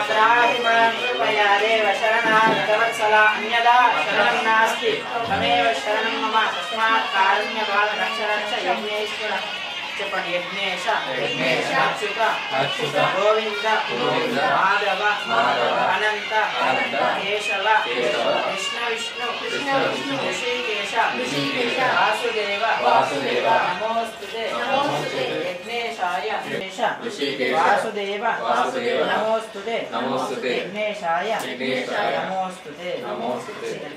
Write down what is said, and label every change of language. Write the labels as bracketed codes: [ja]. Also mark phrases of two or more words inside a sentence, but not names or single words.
[sa] त्राहिमां कृपया देव शरणागतवत्सला अन्यदा शरणं नास्ति तमेव शरणं मम तस्मात् कारुण्यभाग रक्ष रक्ष यज्ञेश्वर చెప్పండి యజ్ఞేశ అచ్యుత గోవింద మాధవ అనంత కేశవ కృష్ణ విష్ణు ఋషికేశ వాసుదేవ నమోస్తుతే యజ్ఞేశాయ వాసుదేవ నమోస్తుతే యజ్ఞేశాయ నమోస్తుతే